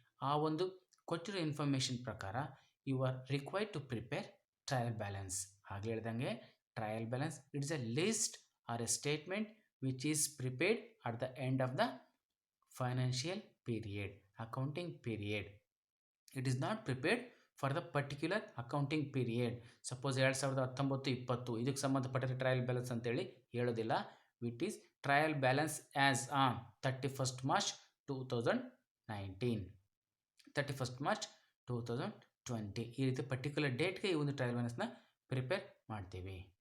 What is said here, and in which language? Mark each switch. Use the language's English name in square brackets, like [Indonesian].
[Kannada] ಆ ಒಂದು ಕೊಟ್ಟಿರೋ ಇನ್ಫಾರ್ಮೇಷನ್ ಪ್ರಕಾರ [English] You are required to prepare trial balance. [Kannada] ಹಾಗೆ ಹೇಳ್ದಂಗೆ [English] Trial balance it's a list or a statement which is prepared at the end of the financial period, accounting period. It is not prepared for the particular accounting period. [Kannada] Suppose 2019-20 ಇದಕ್ಕೆ ಸಂಬಂಧಪಟ್ಟ trial balance ಅಂತೇಳಿ ಹೇಳೋದಿಲ್ಲ. [English] what is trial balance as on [Kannada] 31st March 2019, 31st March 2020 ಈ ರೀತಿ particular ಡೇಟ್ಗೆ ಈ ಒಂದು trial ಬ್ಯಾಲೆನ್ಸ್ನ prepare ಮಾಡ್ತೀವಿ.